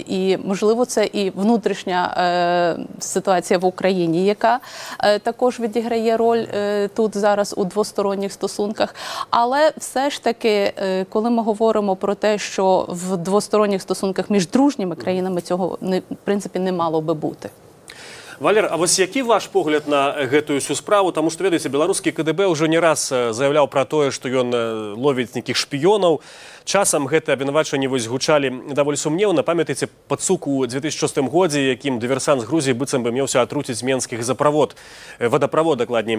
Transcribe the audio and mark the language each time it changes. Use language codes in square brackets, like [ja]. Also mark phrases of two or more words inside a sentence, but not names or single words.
[uk] І, можливо, це і внутрішня ситуація в Україні, яка також відіграє роль тут зараз у двосторонніх стосунках. Але все ж таки, коли ми говоримо про те, що в двосторонніх стосунках між дружніми країнами цього, в принципі, не мало би бути. [be] Валер, а вось які ваш погляд на гэтую всю справу? Таму што, ведаеце, беларускі КДБ ўжо не раз заяўляў пра тое, што ён ловіць нейкіх шпіёнаў. Часам гэтыя абвінавачванні гучалі даволі сумнеўна. Памятаеце пацук у 2006 годзе, якім дыверсант з Грузіі быццам бы меўся атруціць менскіх вадаправод, дакладней.